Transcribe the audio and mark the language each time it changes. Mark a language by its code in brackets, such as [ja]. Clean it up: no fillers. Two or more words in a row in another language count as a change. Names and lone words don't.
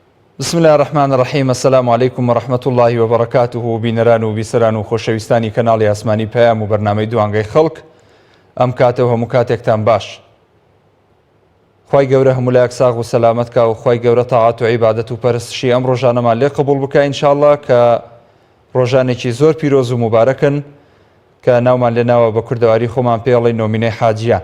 [ar] بسم الله الرحمن الرحیم. السلام علیکم و رحمة الله و برکاته. [ckb] بینەران و بیسەران و خۆشەویستانی کەناڵی ئاسمانی پەیام و بەرنامەی دوانگەی خەڵک، ئەم کاتەوە هەموو کاتێکتان باش. خوای گەورە هەموو لایەک ساغ و سەلامەت کا و خوای گەورە تاعات و عیبادەت و پەرستشی ئەم ڕۆژانەمان لێ قبوڵ بکە [ar] ئینشاءالله، [ckb] کە ڕۆژانێکی زۆر پیرۆز و مبارەکن کە ناومان لێ ناوە بە کوردەواری خۆمان پێڵی نۆمینەی حاجیان.